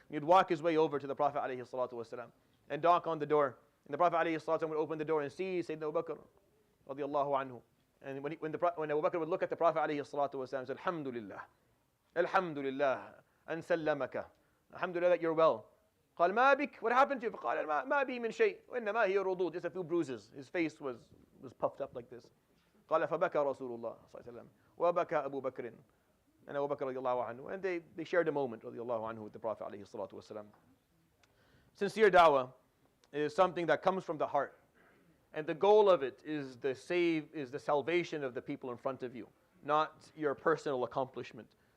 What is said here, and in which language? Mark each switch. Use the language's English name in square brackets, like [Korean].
[English] He'd walk his way over to the Prophet ﷺ and knock on the door. And the Prophet ﷺ would open the door and see Sayyidina Abu Bakr radiallahu anhu. And when Abu Bakr would look at the Prophet ﷺ and said, Alhamdulillah, Alhamdulillah, and sallamaka. Alhamdulillah that you're well. [Arabic] قال ما بك, [English] what happened to you? [Arabic] فقال ما بي من شيء وإنما هي رضوض, [English] just a few bruises. His face was puffed up like this. [Arabic] قال فبكى رسول الله صلى الله عليه وسلم وبكى أبو بكر, [English] and Abu Bakr radiallahu anhu, and they shared a moment radiallahu anhu with the Prophet alayhi salatu wasalam. Sincere da'wah is something that comes from the heart, and the goal of it is the salvation of the people in front of you, not your personal accomplishment.